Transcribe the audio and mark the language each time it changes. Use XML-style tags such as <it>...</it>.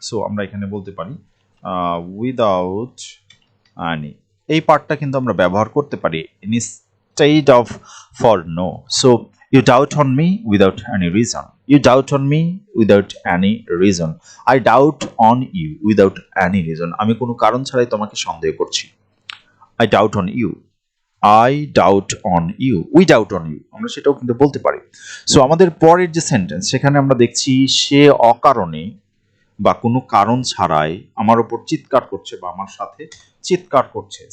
<bn>So আমরা এখানে বলতে পারি</bn> <en>without any,</en> <bn>এই পার্টটা কিন্তু আমরা ব্যবহার করতে পারি</bn> <en>Instead of for no. So you doubt on me without any reason, you doubt on me without any reason, I doubt on you without any reason.</en> <bn>আমি কোনো কারণ ছাড়াই তোমাকে সন্দেহ করছি।</bn> <en>I doubt on you, I doubt on you, we doubt on you,</en> <bn>আমরা সেটাও কিন্তু বলতে পারি। সো আমাদের পরের যে সেন্টেন্স, সেখানে আমরা দেখছি সে অকারণে বা কোনো কারণ ছাড়াই আমার উপর চিৎকার করছে বা আমার সাথে চিৎকার করছে।</bn>